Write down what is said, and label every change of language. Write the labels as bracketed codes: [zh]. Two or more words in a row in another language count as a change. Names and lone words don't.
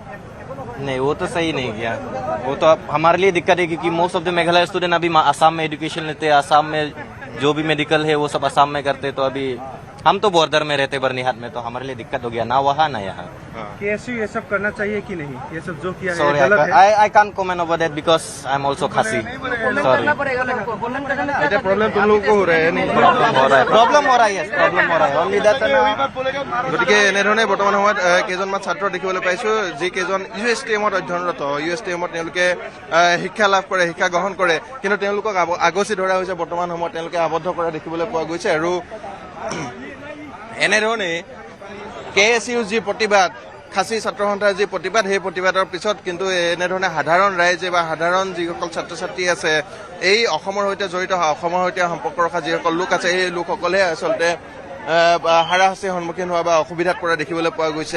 [hi] नहीं, वो तो सही नहीं किया। वो तो अब हमारे लिए दिक्कत है क्योंकि [en] most of the Meghalaya student [hi] अभी असम में एजुकेशन लेते हैं, असम में जो भी मेडिकल है वो सब असम में करते, तो अभी हम तो बॉर्डर में रहते बर्निहाट में, तो हमारे लिए दिक्कत हो गया, ना वहाँ ना यहाँ। KSU ये सब करना चाहिए कि नहीं? ये सब जो किया है [en] Sorry, [hi] गलत है। [en] I can't comment over that because I'm also Khasi. Sorry. [as] এতিয়া প্ৰব্লেম [hi] तुम लोगों को हो रहा है नहीं? प्रॉब्लम हो रहा है, yes, प्रॉब्लम हो रहा है। [en] Only that [as] গতিকে এনেধৰণে বৰ্তমান সময়ত কেইজনমান ছাত্ৰ দেখিবলৈ পাইছোঁ, যিকেইজন USTMত অধ্যয়নৰত, USTMত তেওঁলোকে শিক্ষা লাভ কৰে, শিক্ষা গ্ৰহণ কৰে, কিন্তু তেওঁলোকক আগচি ধৰা হৈছে। বৰ্তমান সময়ত তেওঁলোকে আবদ্ধ কৰা দেখিবলৈ পোৱা গৈছে। আৰু এনেধৰণে KSUৰ যি প্ৰতিবাদ, খাচী ছাত্ৰ সন্থাৰ যি প্ৰতিবাদ, সেই প্ৰতিবাদৰ পিছত কিন্তু এনেধৰণে সাধাৰণ ৰাইজে বা সাধাৰণ যিসকল ছাত্ৰ ছাত্ৰী আছে, এই অসমৰ সৈতে জড়িত, অসমৰ সৈতে সম্পৰ্ক ৰখা যিসকল লোক আছে, সেই লোকসকলে আচলতে হাৰাশাস্তিৰ সন্মুখীন হোৱা বা অসুবিধাত পৰা দেখিবলৈ পোৱা গৈছে।